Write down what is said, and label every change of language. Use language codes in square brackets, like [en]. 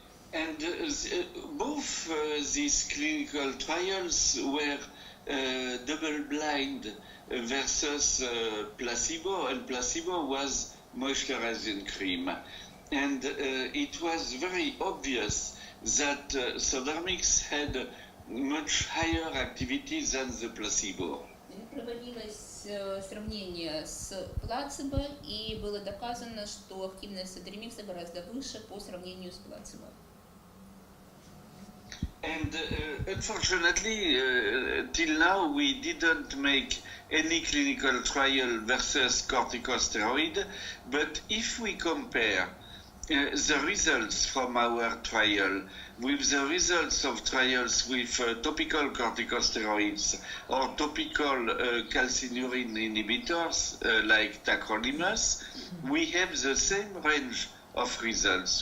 [en] And both these clinical trials were double-blind versus placebo, and placebo was moisturizing cream. And it was very obvious that Sodermix had much higher activity than the placebo. [ru] Проводилось сравнение с плацебо, и было доказано, что активность Содермикса гораздо выше по сравнению с плацебо. [en] And unfortunately, till now we didn't make any clinical trial versus corticosteroid, but if we compare the results from our trial with the results of trials with topical corticosteroids or topical calcineurin inhibitors like tacrolimus, we have the same range of results.